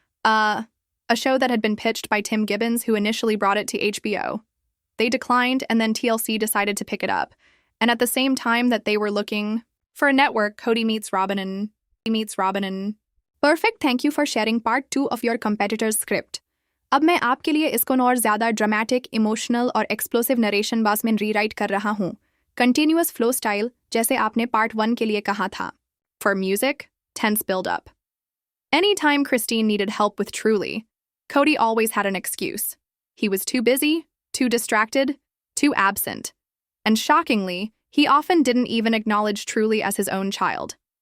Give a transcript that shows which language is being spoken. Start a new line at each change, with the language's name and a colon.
English: A show that had been pitched by Tim Gibbons, who initially brought it to HBO. They declined, and then TLC decided to pick it up. And at the same time that they were looking for a network, Kody meets Robin and
Hindi: Perfect, thank you for sharing part 2 of your competitor's script. अब मैं आपके लिए इसको और ज़्यादा dramatic, emotional और explosive narration बास में रीराइट कर रहा हूँ.
English: Continuous flow style,
Hindi: जैसे आपने part 1 के लिए कहा था.
English: For music, tense build-up. Anytime Christine needed help with Truly, Kody always had an excuse. He was too busy, too distracted, too absent. And shockingly, he often didn't even acknowledge Truly as his own child.